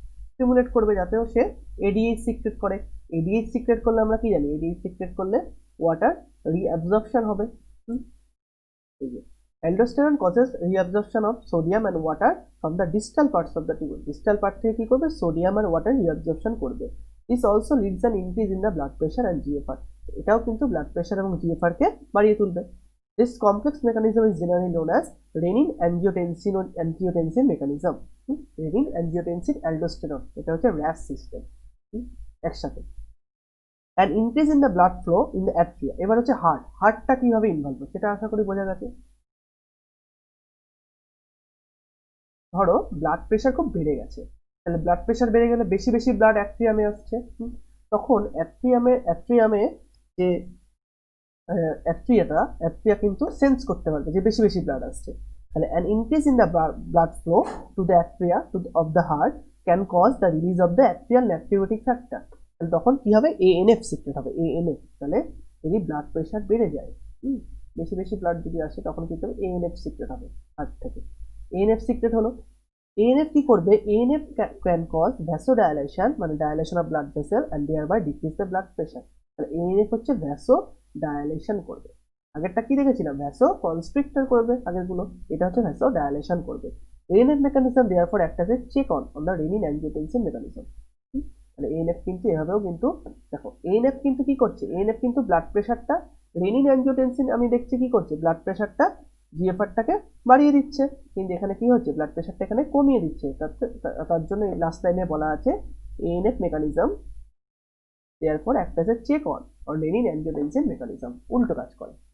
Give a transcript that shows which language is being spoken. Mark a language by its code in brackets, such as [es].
[bn] Stimulate করবে, যাতেও সে ADH secret করে। ADH secret করলে আমরা কি জানি? ADH সিক্রেট করলে ওয়াটার রিঅ্যাবজর্পশন হবে। এই যে [en] aldosterone causes reabsorption of sodium and water from the distal parts of the tubule। [bn] distal part থেকে কি করবে? সোডিয়াম আর ওয়াটার reabsorption করবে। [en] This also leads an increase in the blood pressure and GFR। [bn] এটাও কিন্তু blood pressure এবং GFR কে বাড়িয়ে তুলবে। [en] This complex mechanism is generally known as renin-angiotensin mechanism। [bn] renin-angiotensin-aldosterone, এটা হচ্ছে RAS সিস্টেম একসাথে। [en] and increase in the blood flow in the atria। [bn] এবার হচ্ছে হার্টটা কিভাবে ইনভলভ হয় সেটা আশা করি বোঝা গেছে। ধরো ব্লাড প্রেশার খুব বেড়ে গেছে, তাহলে ব্লাড প্রেশার বেড়ে গেলে বেশি বেশি ব্লাড অ্যাট্রিয়ামে আসছে। তখন অ্যাট্রিয়া যে অ্যাট্রিয়া কিন্তু সেন্স করতে পারবে যে বেশি বেশি ব্লাড আসছে। [en] তাহলে an increase in the blood flow to the atria of the heart can cause the release of the atrial natriuretic factor। [bn] তাহলে তখন কি হবে? ANF সিক্রেট হবে। ANF, তাহলে যদি ব্লাড প্রেশার বেড়ে যায়, বেশি বেশি ব্লাড যদি আসে, তখন কিন্তু ANF সিক্রেট হবে হার্ট থেকে। ANF সিক্রেট হলো। ANF কি করবে? [en] ANF can cause vasodilation, [bn] মানে dilation of blood vessel, [en] and thereby decrease the blood pressure। [bn] তাহলে ANF হচ্ছে vasodilation করবে। আগেরটা কি দেখেছিলাম? vasoconstrictor করবে আগেরগুলো, এটা হচ্ছে vasodilation করবে। [en] ANF mechanism therefore act as a check on the renin-angiotensin mechanism। [bn] তাহলে ANF কিন্তু এভাবেও কিন্তু দেখো, ANF কিন্তু কি করছে? ANF কিন্তু ব্লাড প্রেশারটা, রেনিন অ্যাঞ্জিওটেনসিন আমি দেখছি কি করছে? ব্লাড প্রেশারটা জিএফআরটাকে বাড়িয়ে দিচ্ছে, কিন্তু এখানে কি হচ্ছে? ব্লাড প্রেশারটা এখানে কমিয়ে দিচ্ছে। তার জন্য লাস্ট লাইনে বলা আছে ANF mechanism [en] therefore act as a check on renin angiotensin mechanism, [bn] উল্টো কাজ করে।